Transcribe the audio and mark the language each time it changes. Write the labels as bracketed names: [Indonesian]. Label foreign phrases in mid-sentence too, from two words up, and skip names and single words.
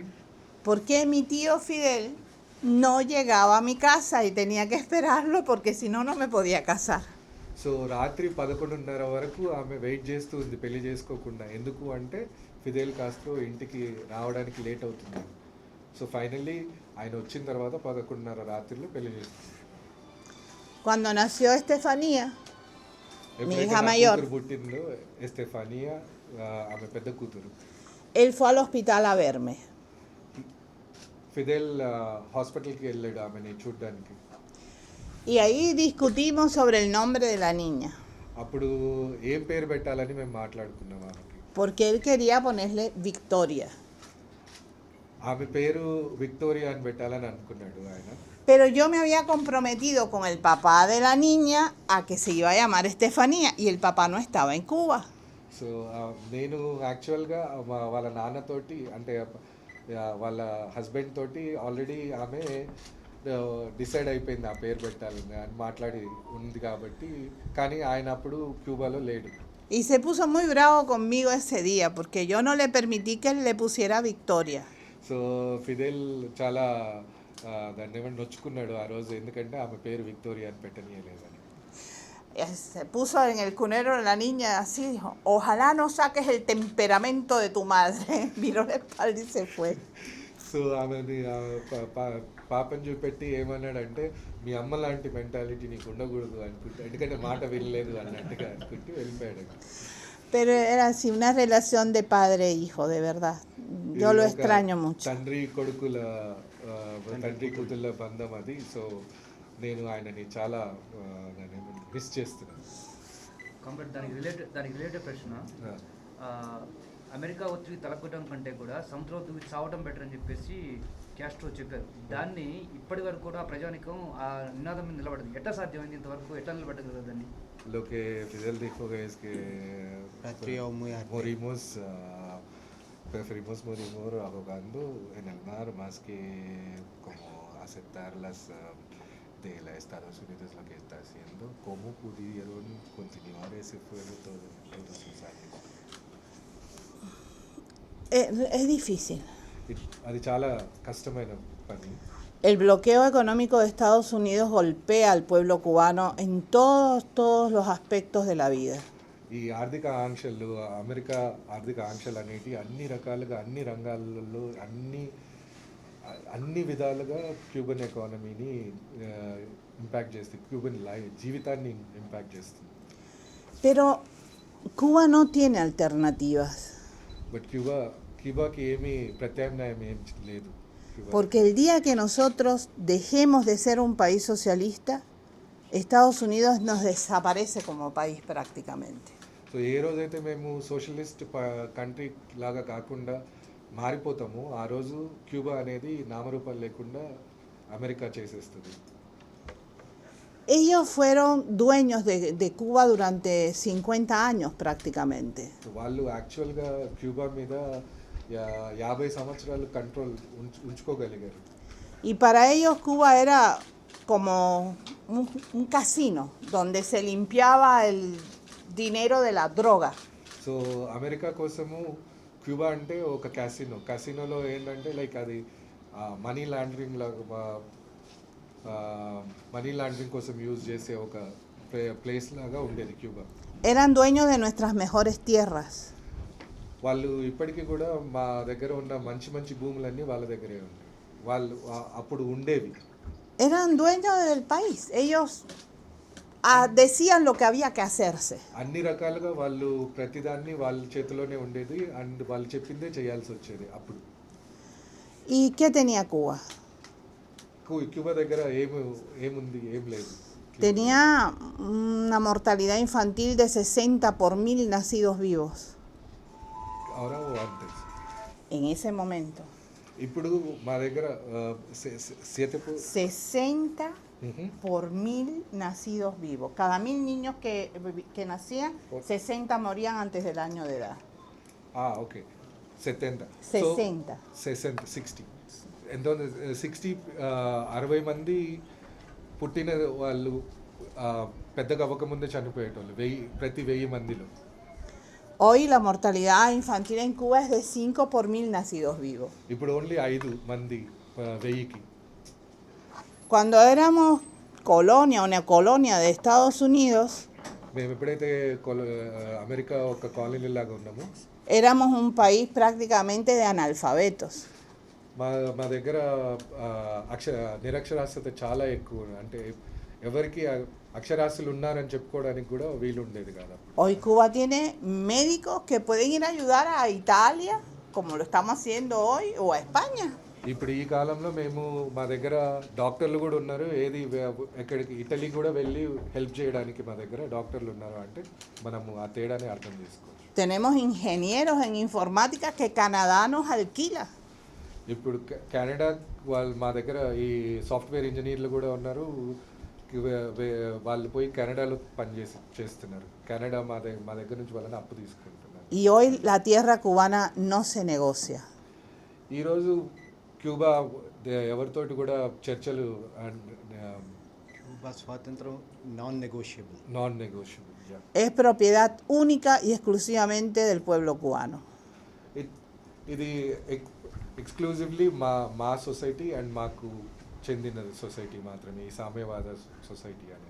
[Spanish] Porque mi tío Fidel no llegaba a mi casa y tenía que esperarlo porque si no, no me podía casar. [Telugu] సో రాత్రి 11:30 వరకు ఆమె వెయిట్ చేస్తూ ఉంది పెళ్లి చేసుకోకుండా. ఎందుకు అంటే ఫిడెల్ కాస్ట్రో ఇంటికి రావడానికి లేట్ అవుతుంది. [English] so finally [Telugu] ఆయన వచ్చిన తర్వాత 11:30 రాత్రిలో పెళ్లి చేసుకుంది. [Spanish] Cuando nació Estefanía, mi [Telugu] ఎప్పుడైతే [Spanish] hija [Telugu] నా [Spanish] mayor, [Telugu] కూతురు పుట్టిందో ఎస్టెఫానియా, ఆమె పెద్ద కూతురు, [Spanish] él fue al hospital a verme. [Telugu] ఫిడెల్ హాస్పిటల్కి వెళ్ళాడు ఆమెని చూడ్డానికి. [Spanish] Y ahí discutimos sobre el nombre de la niña. [Telugu] అప్పుడు ఏం పేరు పెట్టాలని మేము మాట్లాడుకున్నాం ఆమెకి. [Spanish] Porque él quería ponerle Victoria. [Telugu] ఆమె పేరు విక్టోరియా అని పెట్టాలని అనుకున్నాడు ఆయన. [Spanish] Pero yo me había comprometido con el papá de la niña a que se iba a llamar Estefanía y el papá no estaba en Cuba. [Telugu] సో నేను యాక్చువల్గా వాళ్ళ నాన్నతోటి అంటే వాళ్ళ హస్బెండ్ తోటి ఆల్రెడీ ఆమె డిసైడ్ అయిపోయింది ఆ పేరు పెట్టాలని అని మాట్లాడి ఉంది కాబట్టి, కానీ ఆయన అప్పుడు క్యూబాలో లేడు. [Spanish] Y se puso muy bravo conmigo ese día porque yo no le permití que él le pusiera Victoria. [Telugu] సో ఫిడెల్ చాలా దాన్ని ఏమన్నా నొచ్చుకున్నాడు ఆ రోజు, ఎందుకంటే ఆమె పేరు విక్టోరియా అని పెట్టనీయలేదని. [Spanish] Se puso en el cunero de la niña así, dijo, ojalá no saques el temperamento de tu madre. Miró la espalda y se fue. [Telugu] సో ఆమెని పాపని చూపెట్టి ఏమన్నాడంటే మీ అమ్మ లాంటి మెంటాలిటీ నీకు ఉండకూడదు అనుకుంటా, ఎందుకంటే మాట వినలేదు అన్నట్టుగా అనుకుంటూ వెళ్ళిపోయాడు. [Spanish] Pero era así, una relación de padre e hijo, de verdad. Yo lo [Telugu] ఇది ఒక [Spanish] extraño mucho. [Telugu] తండ్రి కూతుళ్ళ బంధం అది. సో నేను ఆయనని చాలా మిస్ చేస్తున్నాను. కంప్లీట్ దానికి రిలేటెడ్ ప్రశ్న. అమెరికా వచ్చి తలకొట్టడం కంటే కూడా సముద్రం దూకి చావడం బెటర్ అని చెప్పేసి క్యాస్ట్రో చెప్పారు. దాన్ని ఇప్పటి వరకు కూడా ప్రజానికం ఆ నినాదం మీద నిలబడదు. ఎట్లా సాధ్యమైంది ఇంతవరకు? ఎట్లా నిలబడగలదు దాన్ని? [Spanish] Lo que Fidel dijo es que Patria o muy arte. preferimos morir ahogando en el mar más que como aceptar las de los Estados Unidos lo que está haciendo. ¿Cómo pudieron continuar ese fuego todos esos años? Es difícil. [Telugu] అది చాలా కష్టమైన పని. [Spanish] El bloqueo económico de Estados Unidos golpea al pueblo cubano en todos los aspectos de la vida. [Telugu] ఈ ఆర్థిక ఆంక్షలు, అమెరికా ఆర్థిక ఆంక్షలు అనేవి అన్ని రకాలుగా అన్ని రంగాలలో అన్ని విధాలుగా [English] Cuban economy impact [Telugu] చేస్తుంది, క్యూబన్ జీవితాన్ని ఇంపాక్ట్ చేస్తుంది. [Spanish] Pero Cuba no tiene alternativas. [Telugu] బట్ క్యూబాకి ఏమీ ప్రత్యామ్నాయం ఏం లేదు. [Spanish] Porque el día que nosotros dejemos de ser un país socialista, Estados Unidos nos desaparece como país prácticamente. [Telugu] సో ఏ రోజైతే మేము [English] socialist country [Telugu] లాగా కాకుండా మారిపోతామో ఆ రోజు క్యూబా అనేది నామరూపాలు లేకుండా అమెరికా చేసేస్తుంది. [Spanish] Ellos fueron dueños de Cuba durante 50 años prácticamente. [Telugu] సో వాళ్ళు యాక్చువల్గా క్యూబా మీద 50 సంవత్సరాలు కంట్రోల్ ఉంచుకోగలిగారు. [Spanish] Y para ellos Cuba era como un casino donde se limpiaba el dinero de la droga. [Telugu] సో అమెరికా కోసము క్యూబా అంటే ఒక క్యాసినోలో ఏంటంటే లైక్ అది [English] money laundering [Telugu] కోసం యూజ్ చేసే ఒక ప్లేస్ లాగా ఉండేది క్యూబా. [Spanish] Eran dueños de nuestras mejores tierras. [Telugu] వాళ్ళు ఇప్పటికీ కూడా మా దగ్గర ఉన్న మంచి భూములన్నీ వాళ్ళ దగ్గరే ఉన్నాయి. వాళ్ళు అప్పుడు ఉండేవి. [Spanish] Eran dueños del país. Ellos decían lo que había que hacerse. [Telugu] అన్ని రకాలుగా వాళ్ళు ప్రతిదాన్ని వాళ్ళ చేతిలోనే ఉండేది అండ్ వాళ్ళు చెప్పిందే చేయాల్సి వచ్చేది అప్పుడు. [Spanish] ¿Y qué tenía Cuba? [Telugu] క్యూబా దగ్గర ఏముంది? ఏం లేదు. [Spanish] Tenía una mortalidad infantil de 60 por 1000 nacidos vivos. Ahora o antes. En ese momento. [Telugu] ఇప్పుడు మా దగ్గర [Spanish] 60 por 1000 nacidos vivos. Cada 1000 niños que nacían, 60 morían antes del año de edad. [Telugu] ఓకే 70. 60. Entonces 60 మంది పుట్టిన వాళ్ళు పెద్దగా అవ్వకముందే చనిపోయేటోళ్ళు ప్రతి 1000 మందిలో. [Spanish] Hoy la mortalidad infantil en Cuba es de 5 por 1000 nacidos vivos. [Telugu] ఇప్పుడు ఓన్లీ 5 మంది 1000కి. [Spanish] Cuando éramos colonia o neocolonia de Estados Unidos, [Telugu] మేము ఎప్పుడైతే అమెరికా ఒక కాలనీ లాగా ఉన్నామో [Spanish] éramos un país prácticamente de analfabetos. [Telugu] మా దగ్గర నిరక్షరాస్యత చాలా ఎక్కువ. అంటే ఎవరికి అక్షరాస్యులు ఉన్నారని చెప్పుకోవడానికి కూడా వీలు ఉండేది కాదు. [Spanish] Hoy Cuba tiene médicos que pueden ir a ayudar a Italia, como lo estamos haciendo hoy, o a España. [Telugu] ఇప్పుడు ఈ కాలంలో మేము మా దగ్గర డాక్టర్లు కూడా ఉన్నారు. ఎక్కడికి ఇటలీ కూడా వెళ్ళి హెల్ప్ చేయడానికి మా దగ్గర డాక్టర్లు ఉన్నారు. అంటే మనము ఆ తేడాని అర్థం చేసుకోవచ్చు. [Spanish] Tenemos ingenieros en informática que Canadá nos alquila. [Telugu] ఇప్పుడు కెనడా మా దగ్గర ఈ [English] software engineers [Telugu] కూడా ఉన్నారు. వాళ్ళు పోయి కెనడాలో చేస్తున్నారు. కెనడా మా దగ్గర నుంచి వాళ్ళని అప్పు తీసుకుంటున్నారు. [Spanish] Y hoy la tierra cubana no se negocia. [Telugu] ఈరోజు క్యూబా ఎవరితోటి కూడా చర్చలు క్యూబా స్వాతంత్రం [English] non negotiable. [Spanish] Es propiedad única y exclusivamente del pueblo cubano. [Telugu] ఇది ఎక్స్క్లూజివ్లీ మా సొసైటీ అండ్ మాకు చెందిన సొసైటీ మాత్రమే, ఈ సామ్యవాద సొసైటీ అనేది.